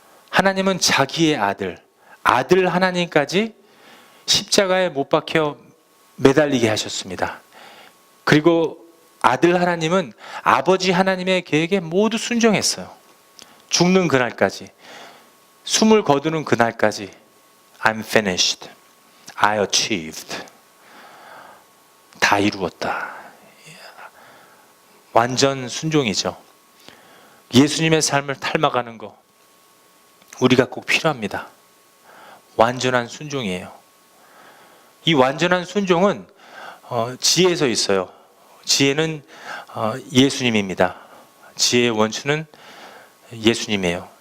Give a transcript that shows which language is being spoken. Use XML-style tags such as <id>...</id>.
<ko>하나님은 자기의 아들 하나님까지 십자가에 못 박혀 매달리게 하셨습니다. 그리고 아들 하나님은 아버지 하나님의 계획에 모두 순종했어요. 죽는 그날까지, 숨을 거두는 그날까지.</ko> <en>I'm finished, I achieved,</en> <ko>다 이루었다. 완전 순종이죠. 예수님의 삶을 닮아가는 거 우리가 꼭 필요합니다. 완전한 순종이에요. 이 완전한 순종은 지혜에서 있어요. 지혜는 예수님입니다. 지혜의 원천은 예수님이에요.</ko>